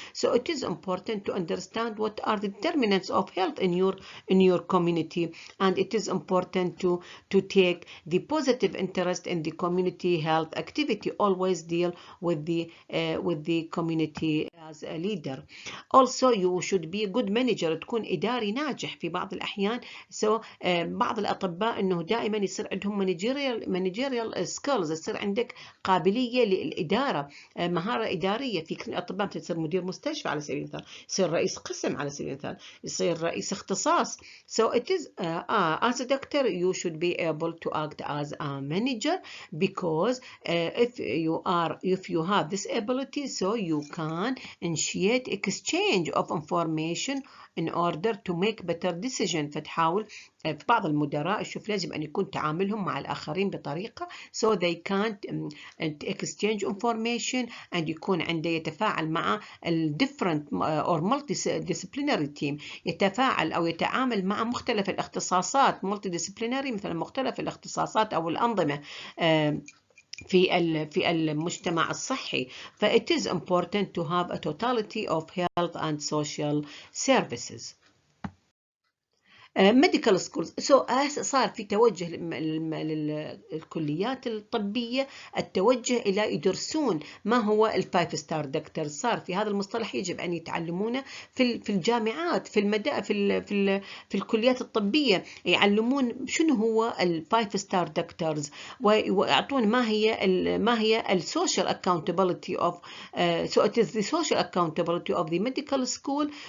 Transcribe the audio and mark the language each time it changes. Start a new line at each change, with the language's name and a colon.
English: So it is important to understand what are the determinants of health in your community, and it is important to take the positive interest in the community health activity. Always deal with the community as a leader. Also you should be a good manager،
Arabic: تكون إداري ناجح في بعض الأحيان. So بعض الأطباء إنه دائما يصير عندهم
English: managerial skills،
Arabic: يصير عندك قابلية للإدارة، مهارة إدارية. في كل الأطباء تصير مدير مستشفى على سبيل المثال، يصير رئيس قسم على سبيل المثال، يصير رئيس اختصاص.
English: So it is as a doctor you should be able to act as a manager, because if you have this ability, so you can initiate exchange of information in order to make better decision.
Arabic: فتحاول في بعض المدراء شوف لازم أن يكون تعاملهم مع الآخرين بطريقة
English: so they can't exchange information
Arabic: and يكون عنده يتفاعل مع
English: different or multidisciplinary team،
Arabic: يتفاعل أو يتعامل مع مختلف الاختصاصات multidisciplinary، مثل مختلف الاختصاصات أو الأنظمة في المجتمع الصحي.
English: ف it is important to have a totality of health and social services. medical schools.
Arabic: So صار في توجه للكليات الطبية، التوجه إلى يدرسون ما هو الفايف ستار دكتور. صار في هذا المصطلح يجب أن يتعلمونه في الجامعات، في الكليات الطبية، يعلمون شنو هو الفايف ستار دكتورز، ويعطون ما هي السوشيال
English: accountability of so it is the social accountability of the medical school